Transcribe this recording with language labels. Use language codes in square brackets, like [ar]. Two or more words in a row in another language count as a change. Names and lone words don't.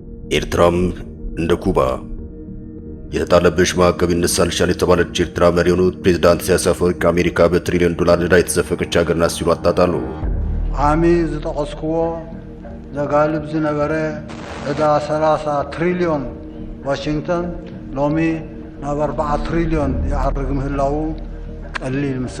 [am] ኤርትራም እንደ ኩባ የተጣለብሽ ማዕቀብ ይነሳልሻል የተባለች ኤርትራ መሪ የሆኑት ፕሬዝዳንት ኢሳያስ አፈወርቂ አሜሪካ በትሪሊዮን ዶላር ዕዳ የተዘፈቀች ሀገር ናት ሲሉ አጣጣሉ። [ti] ዓሚ ዝጠቀስክዎ ዘጋልብ ዝነበረ ዕዳ 30 ትሪሊዮን ዋሽንግተን ሎሚ ናብ 4 ትሪሊዮን ይዓርግ ምህላው ቀሊል ምስክ